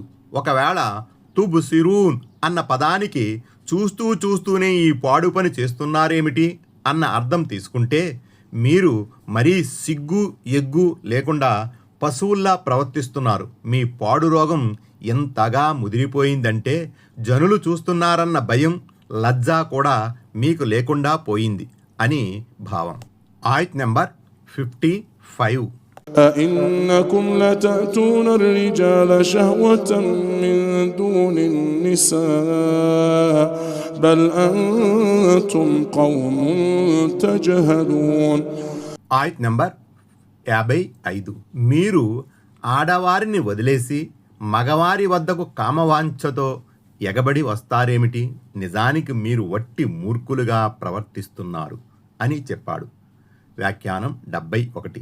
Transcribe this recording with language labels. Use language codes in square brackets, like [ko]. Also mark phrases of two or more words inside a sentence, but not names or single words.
[te] ఒకవేళ తుబ్సిరూన్ అన్న పదానికి చూస్తూ చూస్తూనే ఈ పాడు పని చేస్తున్నారేమిటి అన్న అర్థం తీసుకుంటే మీరు మరీ సిగ్గు ఎగ్గు లేకుండా పశువుల్లా ప్రవర్తిస్తున్నారు. మీ పాడు రోగం ఎంతగా ముదిరిపోయిందంటే జనులు చూస్తున్నారన్న భయం, లజ్జ కూడా మీకు లేకుండా పోయింది అని భావం. ఆయత్ నెంబర్ 55. [ar] أئنكم لتأتون الرجال شهوة من دون النساء بل أنتم قوم تجهلون. [te] ఆయత్ నెంబర్ 55. మీరు ఆడవారిని వదిలేసి మగవారి వద్దకు కామవాంఛతో ఎగబడి వస్తారేమిటి? నిజానికి మీరు వట్టి మూర్ఖులుగా ప్రవర్తిస్తున్నారు అని చెప్పాడు. వ్యాఖ్యానం 71.